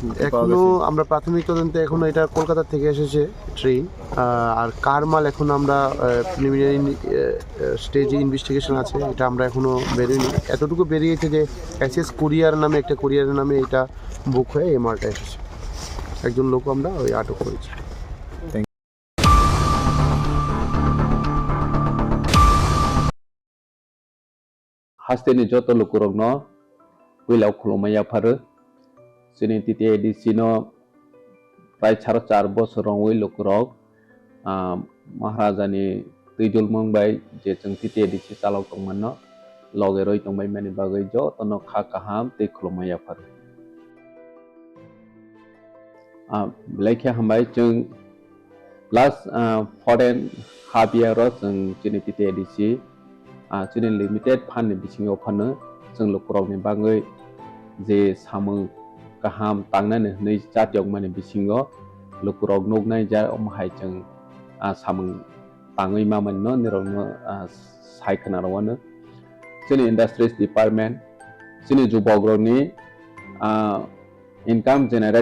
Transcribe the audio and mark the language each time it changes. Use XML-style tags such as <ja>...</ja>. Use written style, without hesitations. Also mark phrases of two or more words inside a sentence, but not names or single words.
<bn>এখনও আমরা প্রাথমিক তদন্তে এখনও এটা কলকাতা থেকে এসেছে ট্রেন, আর কার মাল এখন আমরা</bn> <en>preliminary stage investigation</en> <bn>আছে, এটা আমরা এখনও বেরোয়নি। এতটুকু বেরিয়েছে যে এসএস কুরিয়ার নামে একটা কুরিয়ারের নামে এটা বুক হয়ে এই মালটা এসেছে। একজন লোক আমরা ওই আটক করেছি।</bn> <kok>Hasteni joto lukurogno wilau khulumaya pharu sini TTADC no prai 4 bosorong wi lukurog Maharajani tuijul mongbai je chung TTADC chalok tongman no loge roi tongbai mani bagai jo tono kha kaham tei khulumaya pharu laikha hambai chung</kok> <en>last foreign half year</en> <kok>ro chung chini TTADC chini</kok> <en>limited fan</en> <kok>ni bisingo phano chung lukurog ni bagai je samung kaham tangnani nei jatiok mani bisingo lukurog nognai ja omhai chung samung tangui maman no nirong no saikana rawano chini</kok> <en>industries department</en> <kok>chini jubogrog ni</kok> <en>income generate</en>